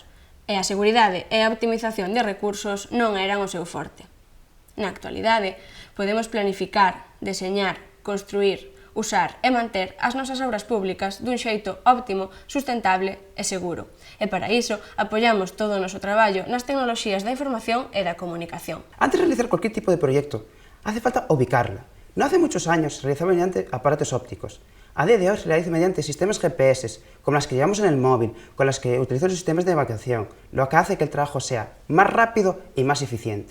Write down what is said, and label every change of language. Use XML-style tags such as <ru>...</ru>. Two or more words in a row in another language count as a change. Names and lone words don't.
<gl>E a seguridade e a optimización de recursos non eran o seu forte. Na actualidade, podemos planificar, deseñar, construir, usar e manter as nosas obras públicas dun xeito óptimo, sustentable e seguro. E para iso, apoiamos todo o noso traballo nas tecnoloxías da información e da comunicación.</gl> <es>Antes de realizar cualquier tipo de proyecto, hace falta ubicarla. No hace muchos años se realizaba mediante aparatos ópticos. A día de hoy se realiza mediante sistemas GPS, como las que llevamos en el móvil, con las que utilizamos los sistemas de evacuación, lo que hace que el trabajo sea más rápido y más eficiente.</es>